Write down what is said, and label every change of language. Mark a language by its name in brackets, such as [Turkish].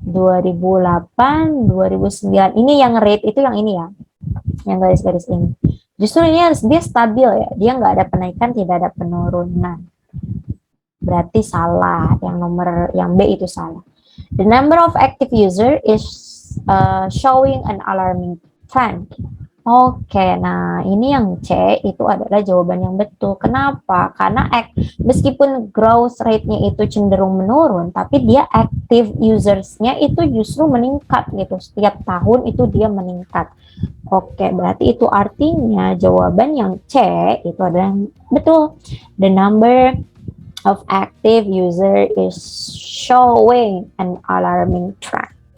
[Indonesian] 2008, 2009. Ini yang rate itu yang ini ya. Yang garis-garis ini. Justru ini harus dia stabil ya, dia nggak ada penaikan, tidak ada penurunan. Berarti salah, yang B itu salah. [English] The number of active user is showing an alarming trend. [Indonesian] Oke, nah ini yang C itu adalah jawaban yang betul. Kenapa? Karena meskipun growth rate-nya itu cenderung menurun, tapi dia active users-nya itu justru meningkat gitu. Setiap tahun itu dia meningkat. Oke, berarti itu artinya jawaban yang C itu adalah yang betul. [English] The number of active user is showing an alarming trend.